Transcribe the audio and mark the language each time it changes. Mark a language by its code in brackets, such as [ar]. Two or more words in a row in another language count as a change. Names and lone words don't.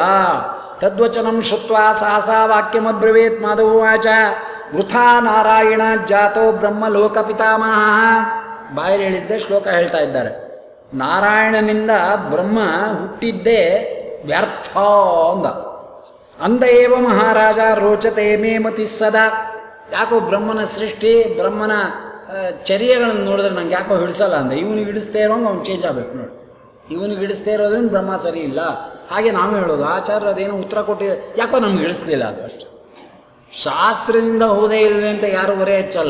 [sa] ತದ್ವಚನಂ ಶುತ್ವಾ ಸಹಸಾ ವಾಕ್ಯಮಬ್ರವೇತ್ ಮಾಧವವಾಚ ವೃಥಾ ನಾರಾಯಣ ಜಾತೋ ಬ್ರಹ್ಮ ಲೋಕ ಪಿತಾಮಹ. [kn] ಬಾಯಲ್ಲಿ ಹೇಳಿದ್ದೆ ಶ್ಲೋಕ ಹೇಳ್ತಾ ಇದ್ದಾರೆ. ನಾರಾಯಣನಿಂದ ಬ್ರಹ್ಮ ಹುಟ್ಟಿದ್ದೇ ವ್ಯರ್ಥ ಅಂದ [sa] ಏವ ಮಹಾರಾಜ ರೋಚತೆ ಮೇ ಮತಿ ಸದಾ. [kn] ಯಾಕೋ ಬ್ರಹ್ಮನ ಸೃಷ್ಟಿ, ಬ್ರಹ್ಮನ ಚರ್ಯಗಳನ್ನು ನೋಡಿದ್ರೆ ನಂಗೆ ಯಾಕೋ ಹಿಡಿಸಲ್ಲ ಅಂದೆ. ಇವನಿಗೆ ಹಿಡಿಸ್ತೇ ಇರೋಂಗೆ ಅವ್ನು ಚೇಂಜ್ ಆಗಬೇಕು ನೋಡಿ. ಇವನಿಗೆ ಹಿಡಿಸ್ತೇ ಇರೋದ್ರಿಂದ ಬ್ರಹ್ಮ ಸರಿ ಇಲ್ಲ. ಹಾಗೆ ನಾವು ಹೇಳೋದು, ಆಚಾರ್ಯರು ಅದೇನೋ ಉತ್ತರ ಕೊಟ್ಟಿದೆ, ಯಾಕೋ ನಮ್ಗೆ ಹಿಡಿಸ್ಲಿಲ್ಲ ಅದು ಅಷ್ಟು. ಶಾಸ್ತ್ರದಿಂದ ಹೋದೇ ಇಲ್ವೇ ಅಂತ ಯಾರು ಹೊರೆ ಹೆಚ್ಚಲ್ಲ.